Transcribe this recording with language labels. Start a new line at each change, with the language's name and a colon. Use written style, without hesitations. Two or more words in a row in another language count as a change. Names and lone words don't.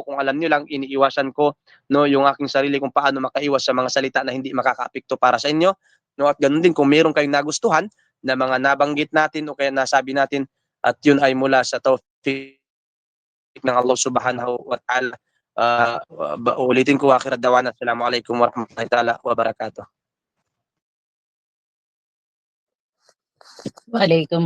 Filipino: Kung alam niyo lang, iniiwasan ko, no, yung aking sarili kung paano makaiwas sa mga salita na hindi makakaapekto para sa inyo, no, at ganun din kung meron kayong nagustuhan na mga nabanggit natin o kaya nasabi natin at yun ay mula sa tawfiq ng Allah
Arabic: سبحانه وتعالى.
Filipino: Ulitin ko,
Arabic: آخر دعوانا، السلام عليكم ورحمة الله تعالى وبركاته. Waalaikum